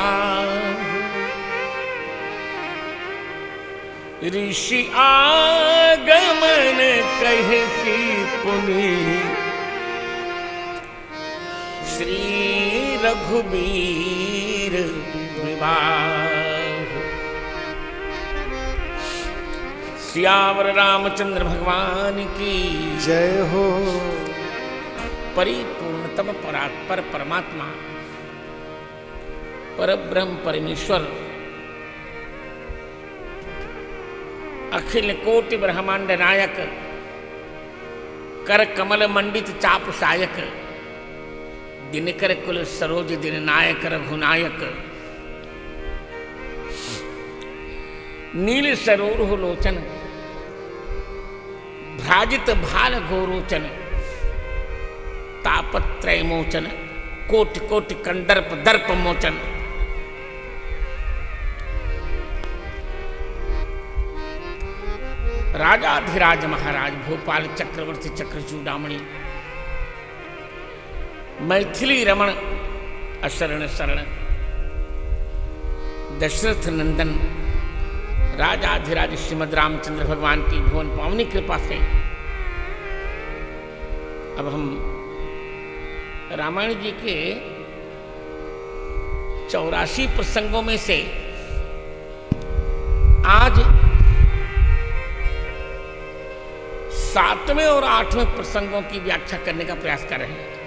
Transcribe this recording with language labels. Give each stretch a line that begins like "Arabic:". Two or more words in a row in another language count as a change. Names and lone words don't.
Hindi: ऋषि आगमन कहसी पुनि श्री रघुबीर विवाह सियावर रामचंद्र भगवान की जय हो परिपूर्णतम परात्पर परमात्मा परब्रह्म परमेश्वर अखिल कोटि ब्रह्मांड नायक कर कमल मंडित चाप सायक दिनकर कुल सरोज दिन नायक रघुनायक नील सरोरुह लोचन भ्राजित भाल गोरोचन तापत्रय मोचन कोटि कोटि कंदर्प दर्प मोचन। राजाधिराज महाराज भोपाल चक्रवर्ती चक्र चूड़ामणि मैथिली रमण अशरण शरण दशरथ नंदन राजाधिराज श्रीमद रामचंद्र भगवान की भुवन पावनी कृपा से अब हम रामायण जी के 84 प्रसंगों में से आज 7वें और 8वें प्रसंगों की व्याख्या करने का प्रयास कर रहे हैं।